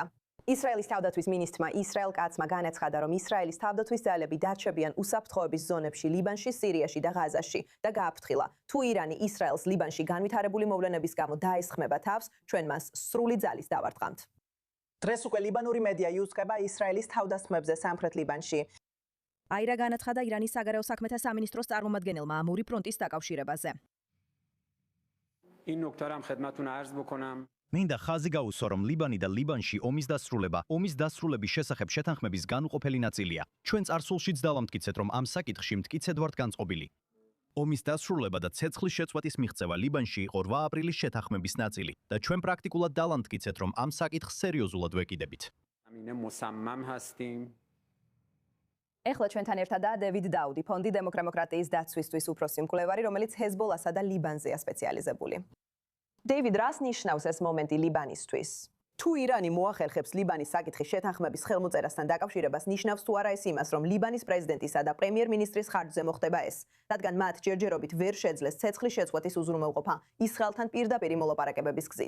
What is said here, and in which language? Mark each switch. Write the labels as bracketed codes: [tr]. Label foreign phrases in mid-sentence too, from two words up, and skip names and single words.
[ka] ისრაელის თავდაცვის მინისტრმა ისრაელ კაცმა განაცხადა, რომ ისრაელის თავდაცვის ძალები დარჩებიან უსაფრთხოების ზონებში ლიბანში, სირიაში და ღაზაში და გააფრთხილა, თუ ირანი ისრაელს ლიბანში განვითარებული მოვლენების გამო დაესხმება თავს, ჩვენ მას სრული ძალის დავარტყამთ. დღეს უკვე ლიბანური მედია იუწყება ისრაელის თავდასხმებზე სამხრეთ ლიბანში. აირა განაცხადა ირანის საგარეო საქმეთა სამინისტროს წარმომადგენელმა ამური ფრონტის დაკავშირებაზე. [fa] این نکته را هم خدمتتون عرض بکنم. [ka] მინდა ხაზი გაუსვა, რომ ლიბანი და ლიბანში ომის დასრულების შესახებ შეთანხმების განუყოფელი ნაწილია. ჩვენ წარსულშიც დავამტკიცეთ, რომ ამ საკითხში მტკიცედ ვართ განწყობილი. ომის დასრულება და ცეცხლის შეწყვეტის მიღწევა ლიბანში იყო 8 აპრილის შეთანხმების ნაწილი და ჩვენ პრაქტიკულად დავამტკიცეთ, რომ ამ საკითხს სერიოზულად ვეკიდებით. [fa] زمینه مصمم هستیم. [ka] ეხლა ჩვენთან ერთადაა დევიდ დაუდი, ფონდი დემოკრატიის დაცვისთვის უფროსი მკვლევარი, რომელიც ჰეზბოლასა და ლიბანზეა სპეციალიზებული. დევიდ, რას ნიშნავს ეს მომენტი ლიბანისთვის? თუ ირანი მოახერხებს ლიბანის საკითხის შეთანხმების ხელმოწერასთან დაკავშირებას, ნიშნავს თუ არა ეს იმას, რომ ლიბანის პრეზიდენტისა და პრემიერ-მინისტრის ხარჯზე მოხდება ეს, რადგან მათ ჯერჯერობით ვერ შეძლეს ცეცხლის შეწყვეტის უზრუნველყოფა ისრაელთან პირდაპირი მოლაპარაკებების გზით.